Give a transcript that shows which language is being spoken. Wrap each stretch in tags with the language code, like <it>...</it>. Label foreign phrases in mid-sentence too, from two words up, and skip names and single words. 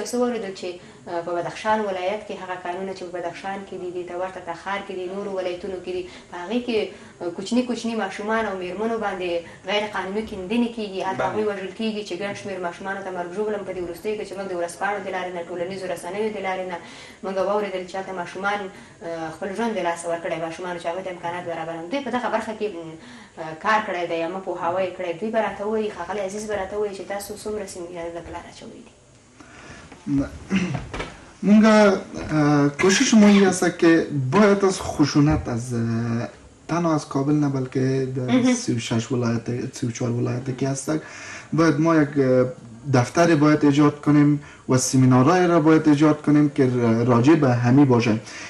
<ps>څه واورېدل چې په بدخشان ولایت کې هغه کانونه چې په بدخشان کې دي، ته ورته تخار کې دي، نورو ولایتونو کې دي، په هغې کې کوچني ماشومان او مېرمنو باندې غیر قانوني کیندنې کېږي، هلته هغوی وژل کېږي چې ګڼ شمېر ماشومانو ته مرګ ژوبل هم په دې وروستیو کې چې موږ د ورځپاڼو د لارې نه، ټولنیزو رسنیو د لارې نه موږ واورېدل چې هلته ماشومان خپل ژوند د لاسه ورکړی، ماشومانو چې هغوی ته امکانات برابر. دوی په دغه برخه کې کار کړی دی، عامه پوهاوی یې کړی. دوی به راته ووایي، ښاغلی عزیز به راته ووایي چې تاسو څومره سیمینارونه په لاره اچولي دي.</ps> <fa>مونگا کوشش ما این است که باید از خشونت از تنها از کابل نه بلکه در 36 ولایت 34 ولایتی که هستند باید ما یک دفتر باید ایجاد کنیم و سمینارهای را باید ایجاد کنیم که راجع به همی باشه.</fa>